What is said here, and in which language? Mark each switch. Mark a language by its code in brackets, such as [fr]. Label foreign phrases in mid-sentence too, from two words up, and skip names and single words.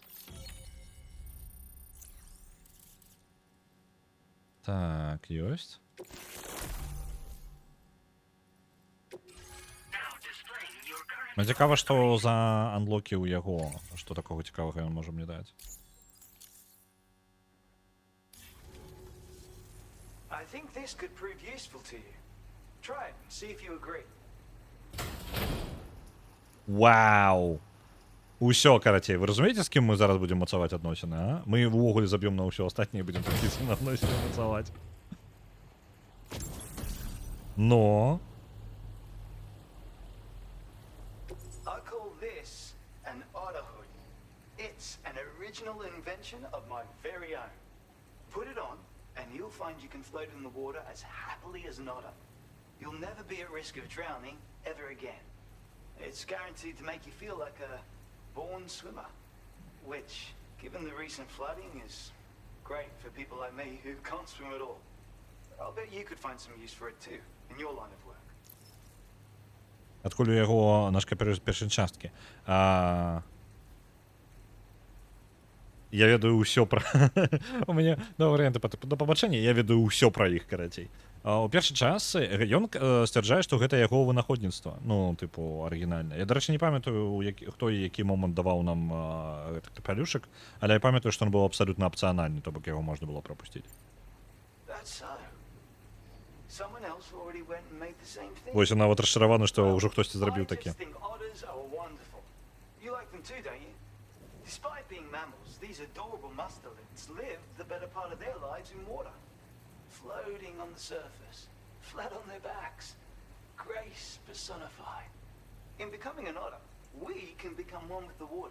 [be] Так, ёсць. Мне цікава, што за анлокі ў яго. Што такога цікавага ён можа мне даць. [en] I think this could prove useful to you. Try it and see if you agree. [be] Вау! Усё, карацей, вы разумееце, з кім мы зараз будзем мацаваць адносіны, а? Мы ўвогуле заб'ём на ўсё астатняе, будзем пракіцца на адносіны мацаваць. Но... [en] I call this an otter hood. It's an original invention of my very own. Put it on, and you'll find you can float in the water as happily as an otter. You'll never be at risk of drowning ever again. It's guaranteed to make you feel like a born swimmer, which, given the recent flooding, is great for people like me who can't swim at all. I'll bet you could find some use for it too, in your line of work. [be] Адкуль у яго наш першай часткі. Я ведаю ўсё пра... У мяне два варыянты да пабачэння, я ведаю ўсё пра іх, карацей. У першай частцы ён сцвярджае, што гэта яго вынаходніцтва. Ну, тыпу, арыгінальнае. Я, дарэчы, не памятаю, хто і які момант даваў нам гэты капялюшак, але я памятаю, што ён быў абсалютна апцыянальны, то бок яго можна было прапусціць. Вось, я нават расчараваны, што ўжо хтосьці зрабіў такі. [en] Despite being mammals, these adorable mustelids live the better part of their lives in water. Floating on the surface, flat on their backs. Grace personified. In becoming an otter, we can become one with the water.